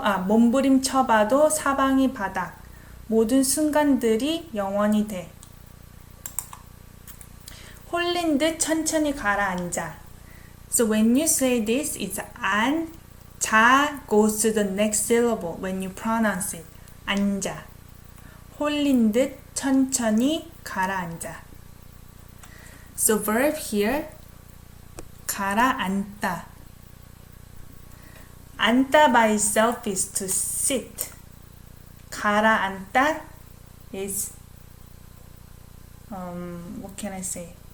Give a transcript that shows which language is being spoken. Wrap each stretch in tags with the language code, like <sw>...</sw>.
<ko>몸부림쳐봐도 사방이 바닥. 모든 순간들이 영원히 돼. 홀린 듯 천천히 가라앉아.</ko> <en>So when you say this, it's 안, 자 goes to the next syllable when you pronounce it.</en> <ko>앉아. 홀린 듯 천천히 가라앉아.</ko> <en>So verb here, 가라앉다. 앉다 by itself is to sit. 가라앉다 is what can I say?</en>